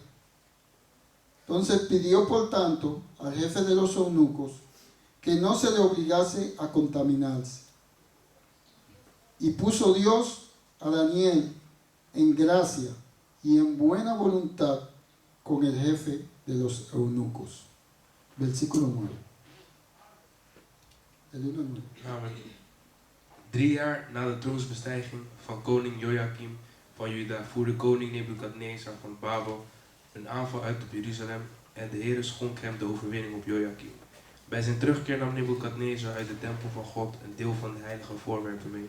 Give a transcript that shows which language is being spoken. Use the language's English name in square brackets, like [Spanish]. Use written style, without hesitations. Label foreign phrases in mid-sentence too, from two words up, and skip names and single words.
[Spanish] Entonces pidió, por tanto, al jefe de los eunucos que no se le obligase a contaminarse. Y puso Dios a Daniel en gracia y en buena voluntad con el jefe de los eunucos. Versículo 9. El 1 al 9. Amen. [Dutch] 3 jaar na de troonsbestijging van koning Jojakim van Juda voerde koning Nebukadnezar van Babel een aanval uit op Jeruzalem en de Heere schonk hem de overwinning op Jojakim. Bij zijn terugkeer nam Nebukadnezar uit de tempel van God een deel van de heilige voorwerpen mee.